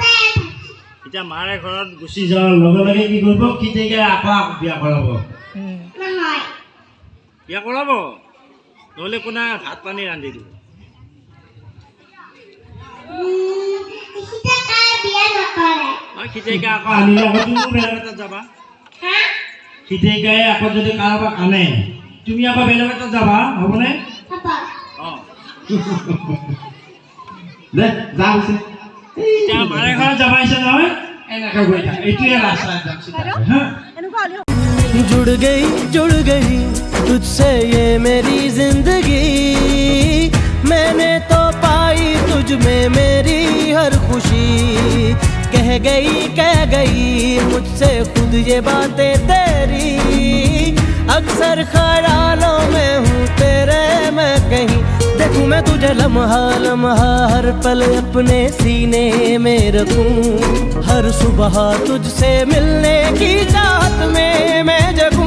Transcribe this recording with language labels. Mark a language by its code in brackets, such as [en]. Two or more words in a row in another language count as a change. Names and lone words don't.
[as] এতিয়া মাৰে ঘৰত গুচি যোৱাৰ লগে লগে কি কৰিব কিতেকে আকৌ বিয়া কৰাব বিয়া কৰাব নহ'লে কোনে ভাত পানী ৰান্ধি দিব খিতেকে আকৌ আনিলে আকৌ তুমি বেলেগ এটাত যাবা খিতেকে আকৌ যদি কাৰোবাক আনে তুমি আকৌ বেলেগ এটাত যাবা হ'বনে অঁ দে যা পিছে এতিয়া মাৰে ঘৰত যাবা আহিছে নহয় এনেকৈ গৈ থাক এইটোৱে ৰাস্তা একদম হা [hi] जुड़ गई तुझसे ये मेरी जिंदगी मैंने तो पाई तुझ में मेरी हर खुशी कह गई मुझसे खुद ये बातें तेरी अक्सर ख्यालों में हूँ तेरे मैं कहीं देखूं मैं तुझे लम्हा हर पल अपने सीने में रखूं हर सुबह तुझसे मिलने की चाहत में मैं जगूं